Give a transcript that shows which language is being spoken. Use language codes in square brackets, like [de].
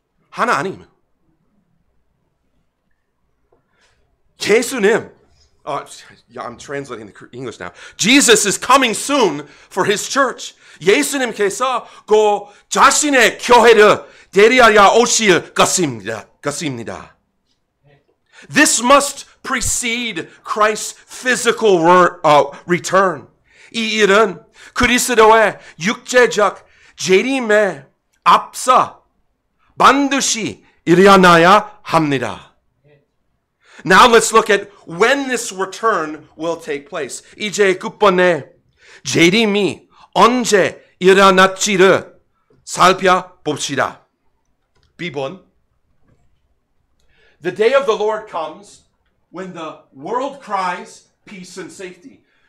[ko] 하나 아니면 예수님, [en] I'm translating the English now. Jesus is coming soon for his church. [ko] 예수님께서 그 자신의 교회를 데리러 오실 것입니다. [en] This must precede Christ's physical return. [ko] 이 일은 그리스도의 육체적 재림에 앞서 반드시 일어나야 합니다. [en] Now let's look at when this return will take place. [ko] 이제 끝번에 재림이 언제 일어날지를 살펴봅시다. B번. [en] The day of the Lord comes when the world cries peace and safety.